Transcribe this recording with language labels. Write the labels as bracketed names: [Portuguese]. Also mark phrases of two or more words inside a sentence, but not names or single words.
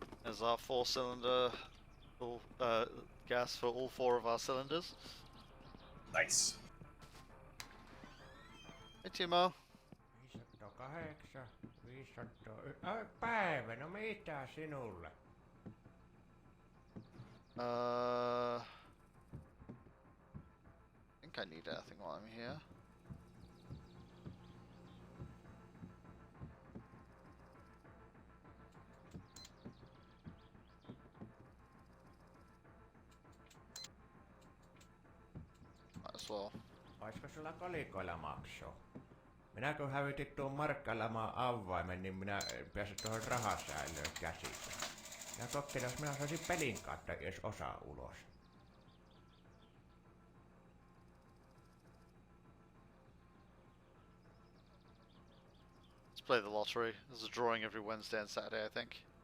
[English] There's our 4-cylinder gas for all 4 of our cylinders. Nice. Hey Timo. 508, 500... [Finnish] Päivä, no mitä sinulle? [English] I think I need anything while I'm here. Might as well. [Finnish] Olisiko sulla kolikoilla maksua? Minä kun hävitin tuon markkailemaan avaimen, niin minä pääsin tuohon rahasäilöön käsiksi. Minä kokeilin, jos minä saisin pelin kautta edes osa ulos. [English] Let's play the lottery. There's a drawing every Wednesday and Saturday, I think.